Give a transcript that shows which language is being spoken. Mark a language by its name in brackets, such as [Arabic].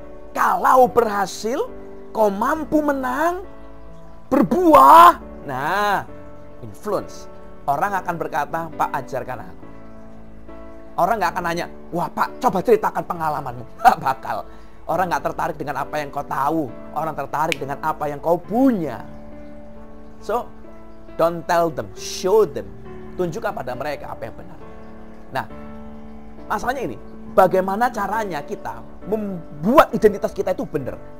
[Indonesian] Kalau berhasil, kau mampu menang, berbuah. Nah, influence. Orang akan berkata, Pak, ajarkan aku. Orang nggak akan nanya, wah Pak, coba ceritakan pengalamanmu. Nggak bakal. Orang nggak tertarik dengan apa yang kau tahu. Orang tertarik dengan apa yang kau punya. [English] So, don't tell them, show them. [Indonesian] Tunjukkan pada mereka apa yang benar. Nah, masalahnya ini, bagaimana caranya kita membuat identitas kita itu benar?